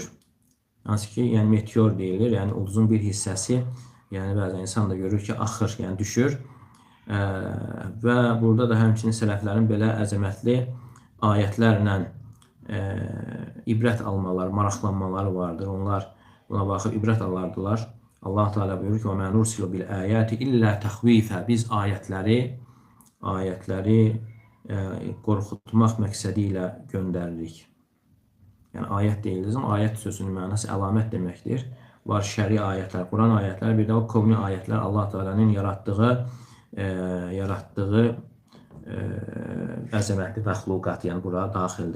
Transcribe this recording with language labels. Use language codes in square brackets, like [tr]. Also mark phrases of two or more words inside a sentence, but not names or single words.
[az] Hansı ki, yəni meteor deyilir, yəni ulduzun bir hissəsi, yəni bəzən insan da görür ki, axır, yəni düşür. Və burada da həmçinin sələflərin belə əzəmətli ayətlərlə ibrət almaları, maraqlanmaları vardır. Onlar buna baxıb ibrət alardılar. Allah Teala buyurur ki, [ar] وَمَا نُرْسِلُ بِالْآيَاتِ إِلَّا تَخْوِيفًا. [az] Biz ayətləri qorxutmaq məqsədi ilə göndəririk. Yəni ayət deyiliriz, amma ayət sözünün mənası əlamət deməkdir. Var şəri ayətlər, Quran ayətlər, bir də o qovmi ayətlər Allah Teala'nın yaratdığı əzəmətli məxluqat, yəni bura daxildir.